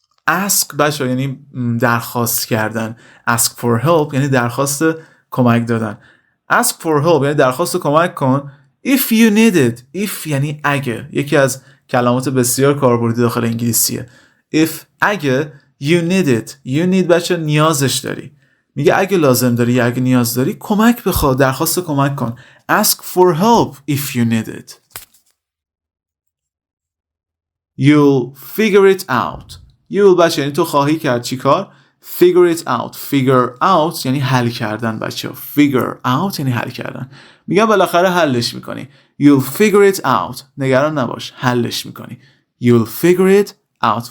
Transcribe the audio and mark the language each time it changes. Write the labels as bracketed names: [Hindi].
[Persian] ask بچه یعنی درخواست کردن. [English] ask for help [Persian] یعنی درخواست کمک دادن. [English] ask for help [Persian] یعنی درخواست کمک کن. [English] if you need it. if [Persian] یعنی اگه. یکی از کلمات بسیار کاربردی داخل انگلیسیه. [English] if اگه you need it. you need [Persian] بچه نیازش داری. میگه اگه لازم داری یا اگه نیاز داری کمک بخواه. درخواست کمک کن. [English] ask for help if you need it. you'll figure it out. [Persian] you'll بچه یعنی تو خواهی کرد چی کار؟ [English] figure it out. figure out [Persian] یعنی حل کردن بچه. figure out یعنی حل کردن. میگم بالاخره حلش میکنی. [English] you'll figure it out. [Persian] نگران نباش. حلش میکنی. [English] you'll figure it out.